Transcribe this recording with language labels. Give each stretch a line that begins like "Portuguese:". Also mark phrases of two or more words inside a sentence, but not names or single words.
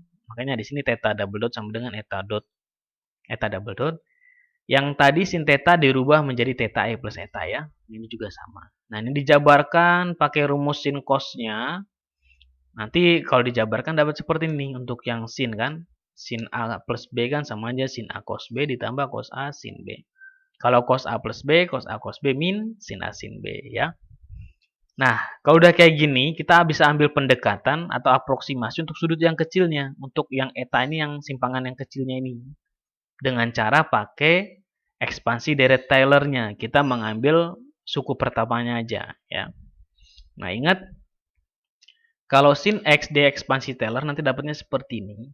Indonesian: Makanya di sini
English: theta double dot
Indonesian: sama dengan
English: eta double dot.
Indonesian: Yang tadi sin theta dirubah menjadi theta E plus eta ya. Ini juga sama. Nah, ini dijabarkan pakai rumus sin cosnya. Nanti kalau dijabarkan dapat seperti ini untuk yang sin kan. Sin A plus B kan sama aja sin A cos B ditambah cos A sin B. Kalau cos A plus B, cos A cos B min sin A sin B ya. Nah, kalau udah kayak gini, kita bisa ambil pendekatan atau aproksimasi untuk sudut yang kecilnya. Untuk yang eta ini, yang simpangan yang kecilnya ini. Dengan cara pakai ekspansi deret Taylor-nya. Kita mengambil suku pertamanya aja ya. Nah, ingat kalau sin X diekspansi Taylor nanti dapatnya seperti ini.